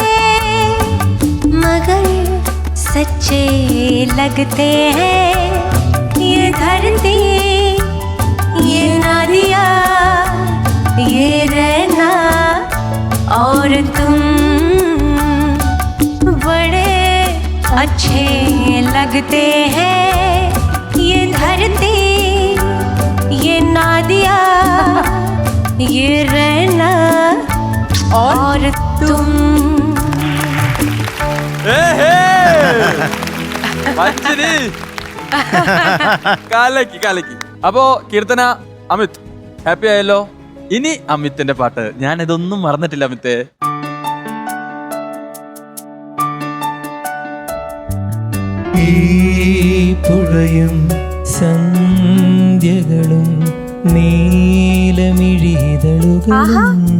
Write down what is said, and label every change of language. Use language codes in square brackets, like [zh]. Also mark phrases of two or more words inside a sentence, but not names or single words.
[hi] मगर सच्चे लगते हैं ये धरती ये नदियाँ ये रहना और तुम बड़े अच्छे लगते हैं ये धरती ये नदियाँ ये रहना और तुम കാലക്കി കാലക്കി. [ml] അപ്പോ കീർത്തന, അമിത് ഹാപ്പി ആയല്ലോ. ഇനി അമിത്തിന്റെ പാട്ട്. ഞാൻ ഇതൊന്നും മറന്നിട്ടില്ല അമിത്തെ. ഈ പുഴയും സന്ധ്യകളും നീലമിഴിതളുകളും